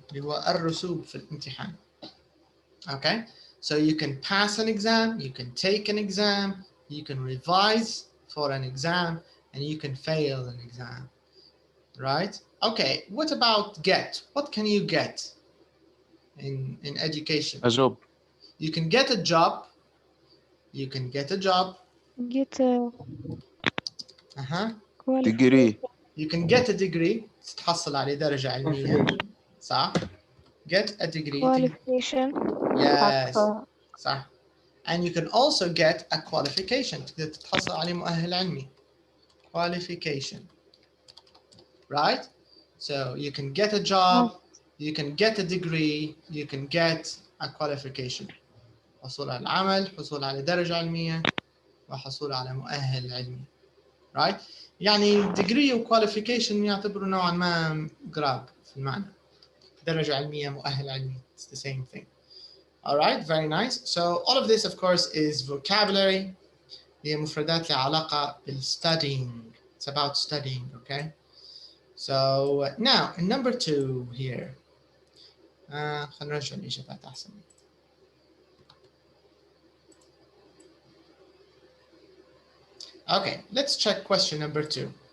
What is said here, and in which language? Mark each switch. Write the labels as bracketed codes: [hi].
[ar] اللي هو الرسوب في الامتحان. [en] Okay. So you can pass an exam, you can take an exam, you can revise for an exam, and you can fail an exam. Right? Okay. What about get? What can you get in education? A job. You can get a job. You can get a job. Get a Degree. You can get a degree. [ar] تحصل على درجة علمية. صح? [en] Get a degree. qualification. Yes. [ar] صح. [en] And you can also get a qualification. [ar] تقدر تتحصل عليه مؤهل علمي. [en] Qualification. Right? So you can get a job, you can get a degree, you can get a qualification. [ar] حصول على العمل، حصول على درجة علمية، وحصول على مؤهل علمي. [en] Right? [ar] يعني degree و qualification يعتبروا نوعا ما قراب في المعنى. درجة علمية، مؤهل علمي. [en] It's the same thing. All right, very nice. So all of this, of course, is vocabulary. [ar] هي مفردات لها علاقة بالstudying. [en] It's about studying, okay? So now, in number 2 here. [ar] خلينا نرجع الإجابات أحسن. [en] Okay, let's check question number 2.